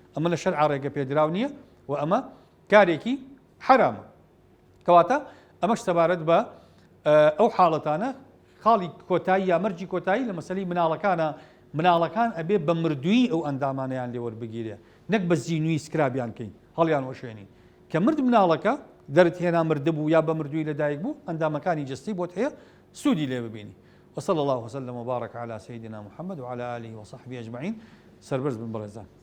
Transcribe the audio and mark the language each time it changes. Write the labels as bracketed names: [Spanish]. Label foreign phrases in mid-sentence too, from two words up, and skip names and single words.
[Central Kurdish] لە شەرع ڕێگە پێدراو نییە و ئەمە کارێکی حرامە کەواتە ئەمەش سەبارەت بە ئەو حاڵەتانە خاڵی کۆتایی یا مەرجی کۆتایی لە مەسەلەی مناڵەکان ئەبێ بە مردووی ئەو ئەندامانیان لێ وەربگیرێ نەک بە زیینوی سکرابیان کەین هەڵیان وەشێنین کە مرد مناڵەکە دەرت هێنا مردبوو یا بە مردووی لەدایک بوو ئەندامەکانی جەستی بۆت هەیە سوودی لێ ببینی [Arabic] وصلى الله وسلم وبارك على سيدنا محمد وعلى آله وصحبه أجمعين [Central Kurdish] سربرز بن برزان